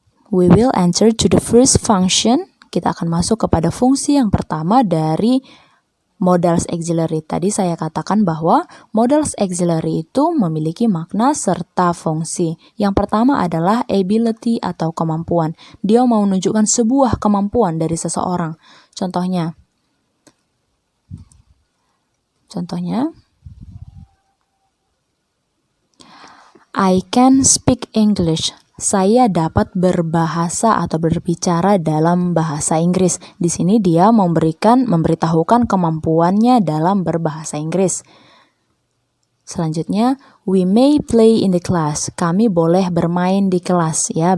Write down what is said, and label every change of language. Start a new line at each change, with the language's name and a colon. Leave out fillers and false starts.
English: We will enter to the first function.
Indonesian: Kita akan masuk kepada fungsi yang pertama dari modals auxiliary. Tadi saya katakan bahwa modals auxiliary itu memiliki makna serta fungsi. Yang pertama adalah ability atau kemampuan. Dia mau menunjukkan sebuah kemampuan dari seseorang. Contohnya,
English: I can speak English.
Indonesian: Saya dapat berbahasa atau berbicara dalam bahasa Inggris. Di sini dia memberitahukan kemampuannya dalam berbahasa Inggris. Selanjutnya,
English: we may play in the class.
Indonesian: Kami boleh bermain di kelas, ya.